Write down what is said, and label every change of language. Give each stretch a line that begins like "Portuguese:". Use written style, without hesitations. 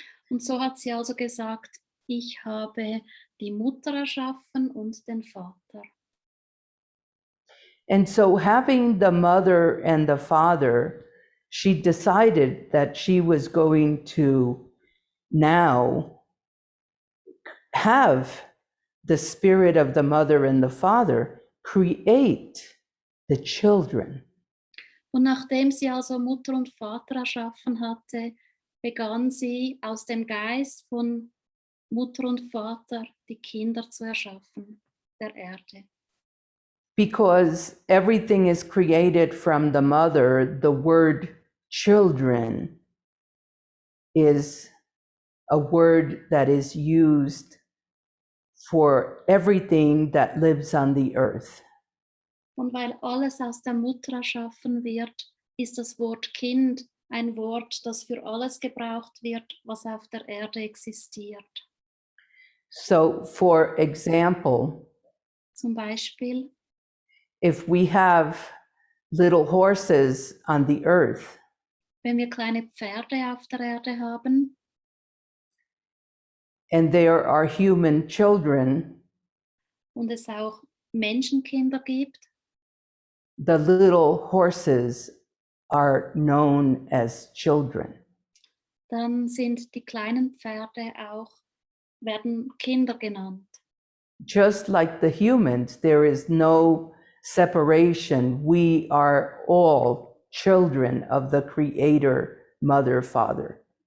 German: Und so hat sie also gesagt, ich habe die Mutter erschaffen und den Vater.
English: And so having the mother and the father, she decided that she was going to now have the spirit of the mother and the father create the children.
German: Und nachdem sie also Mutter und Vater erschaffen hatte, begann sie aus dem Geist von Mutter und Vater die Kinder zu erschaffen, der Erde.
English: Because everything is created from the mother, the word children is a word that is used for everything that lives on the earth.
German: Und weil alles aus der Mutter erschaffen wird, ist das Wort Kind ein Wort, das für alles gebraucht wird, was auf der Erde existiert.
English: So, for example,
German: Zum Beispiel,
English: if we have little horses on the earth,
German: wenn wir kleine Pferde auf der Erde haben
English: and there are human children,
German: und es auch Menschenkinder gibt,
English: the little horses are known as children.
German: dann sind die kleinen Pferde werden Kinder genannt.
English: Just like the humans, there is no separation. We are all children of the Creator, Mother, Father.